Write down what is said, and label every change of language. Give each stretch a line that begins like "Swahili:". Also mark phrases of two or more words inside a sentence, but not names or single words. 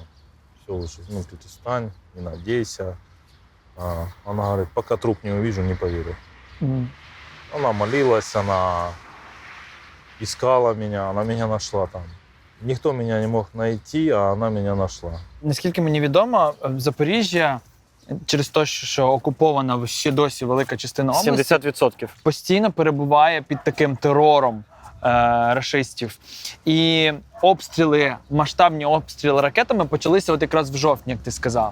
Russian: Все уже, ну ты встань, не надейся. Она говорит, пока труп не увижу, не поверю. Она молилась, она искала меня, она меня нашла там. Никто меня не мог найти, а она меня нашла.
Ukrainian: Наскільки мені відомо, в Запоріжжя, через те, що окупована ще досі велика частина області, 70%. постійно перебуває під таким терором рашистів. І обстріли, масштабні обстріли ракетами почалися от якраз в жовтні, як ти сказав.